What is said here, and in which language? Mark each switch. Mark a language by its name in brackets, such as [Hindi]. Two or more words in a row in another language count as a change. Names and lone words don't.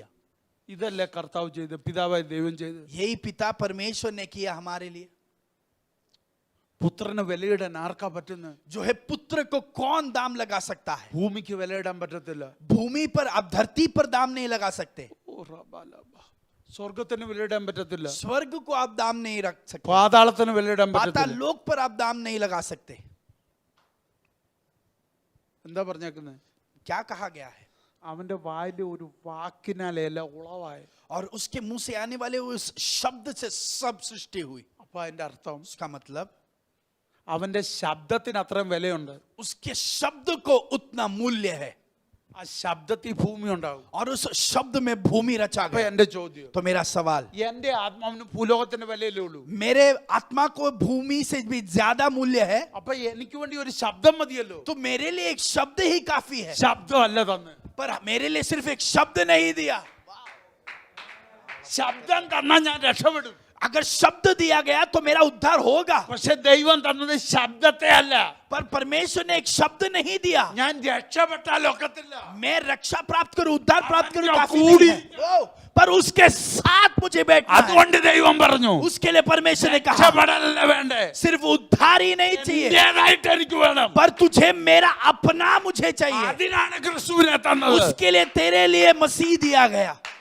[Malayalam] ഇതല്ലേ കർത്താവ് ചെയ്ത്, പിതാവായ ദൈവം ചെയ്ത്? [Hindi] यही पिता परमेश्वर ने किया हमारे लिए. [Malayalam] പുത്രന് വിലയിടാൻ ആർക്കാ പറ്റുന്നത്? [Hindi] जो है पुत्र को कौन दाम लगा सकता है? [Malayalam] ഭൂമിക്ക് വിലയിടാൻ പറ്റത്തില്ല. [Hindi] भूमि पर, आप धरती पर दाम नहीं लगा सकते. [Malayalam] സ്വർഗത്തിന് വിലയിടാൻ പറ്റത്തില്ല. [Hindi] स्वर्ग को आप दाम नहीं रख सकते. [Malayalam] പാതാളത്തിന് വിലയിടാൻ [Hindi] पाताल [Malayalam] പറ്റത്തില്ല. [Hindi] लोक पर आप दाम नहीं लगा सकते. [Malayalam] എന്താ പറഞ്ഞേക്കുന്നത്? [Hindi] क्या कहा गया है? [Malayalam] അവന്റെ വായിലെ ഒരു വാക്കിനാലല്ല ഉളവായ. [Hindi] और उसके मुंह से आने वाले उस शब्द से सब सृष्टि हुई. [Malayalam] അപ്പൊ അതിന്റെ അർത്ഥം [Hindi] उसका मतलब [Malayalam] അവന്റെ ശബ്ദത്തിന് അത്രയും വിലയുണ്ട്. [Hindi] उसके शब्द को उतना मूल्य है. [Malayalam] ആ ശബ്ദത്തിൽ ഭൂമി ഉണ്ടാകും. [Hindi] और उस शब्द में भूमि रचा [Malayalam] അപ്പൊ [Hindi] गया. [Malayalam] എന്റെ ചോദ്യം, [Hindi] तो मेरा सवाल, [Malayalam] എന്റെ ആത്മാവിന് ഭൂലോകത്തിന്റെ വിലയല്ലേ ഉള്ളൂ? [Hindi] मेरे आत्मा को भूमि से भी ज्यादा मूल्य है. [Malayalam] അപ്പൊ എനിക്ക് വേണ്ടി ഒരു ശബ്ദം മതിയല്ലോ. [Hindi] तो मेरे लिए एक शब्द ही काफी है. [Malayalam] ശബ്ദമല്ല തന്നെ. [Hindi] पर मेरे लिए सिर्फ एक शब्द नहीं दिया. [Malayalam] ശബ്ദം തന്നാൽ ഞാൻ രക്ഷപ്പെടും. [Hindi] अगर शब्द दिया गया तो मेरा उद्धार होगा. [Malayalam] പക്ഷെ ദൈവം തന്നത് ശബ്ദത്തെ അല്ല. [Hindi] पर परमेश्वर ने एक शब्द नहीं दिया. [Malayalam] ഞാൻ രക്ഷപ്പെട്ടാൽ ഒക്കത്തില്ല. [Hindi] मैं रक्षा प्राप्त करूं, उद्धार प्राप्त करूं, जो काफी कूड़ी- नहीं है. पर उसके साथ मुझे बैठना है. [Malayalam] അതുകൊണ്ട് ദൈവം പറഞ്ഞു, [Hindi] उसके लिए परमेश्वर ने कहा [Malayalam] രക്ഷപ്പെടലല്ല വേണ്ടേ, [Hindi] सिर्फ उद्धार ही नहीं चाहिए, [Malayalam] എന്റേതായിട്ട് എനിക്ക് വേണം. [Hindi] पर तुझे मेरा अपना मुझे चाहिए. [Malayalam] അതിനാണ് ക്രിസ്തുവിനെ തന്നത്. [Hindi] उसके लिए तेरे लिए मसीह दिया गया.